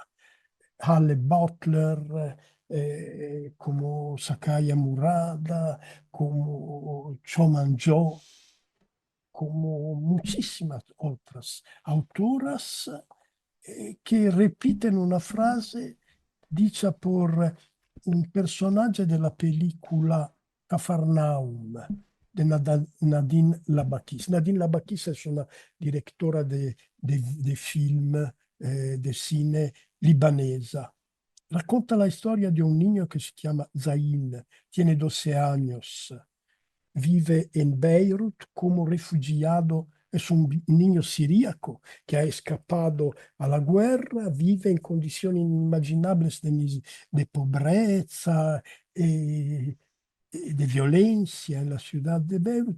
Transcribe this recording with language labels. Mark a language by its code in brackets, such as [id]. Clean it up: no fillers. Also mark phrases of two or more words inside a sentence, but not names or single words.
[es] Halle Butler, como Sakaya Murada, como Cho Man-jo, como muchísimas otras autoras que repiten una frase dicha por un personaje de la película Cafarnaum de Nadine Labakis. Nadine Labakis es una directora de film, de cine libanesa. [it] Racconta la storia di un [es] niño [it] che si chiama [es] Zain, tiene 12 años, vive en Beirut como refugiado, es un niño siríaco que ha escapado a la guerra, vive en condiciones inimaginables de pobreza y de violencia en la ciudad de Beirut.